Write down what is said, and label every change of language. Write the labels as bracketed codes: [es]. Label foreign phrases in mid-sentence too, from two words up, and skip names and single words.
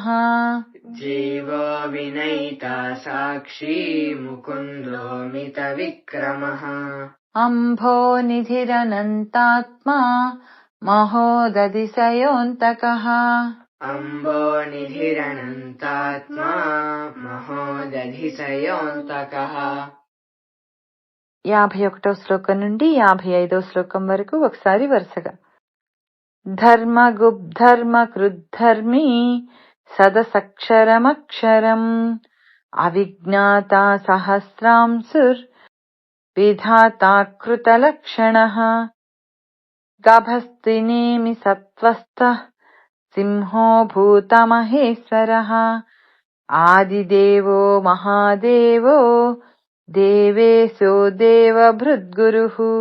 [sa] जीवो विनयिता साक्षी मुकुन्दोऽमितविक्रमः अम्भोनिधिरनन्तात्मा महो दधिसयोऽन्तकः अम्भोनिधिरनन्तात्मा महो दधिसयोऽन्तकः [te] 51వ శ్లోకం నుండి 55వ శ్లోకం వరకు ఒకసారి వరుసగా. [sa] ధర్మగుబ్ధర్మకృద్ధర్మీ సదసక్షరమక్షరం అవిజ్ఞాతా సహస్రాంశుర్ విధాతాకృతలక్షణః గభస్తినేమి సత్వస్థః సింహో భూతమహేశ్వరः ఆదిదేవో మహాదేవో దేవేశో దేవభృద్గురుః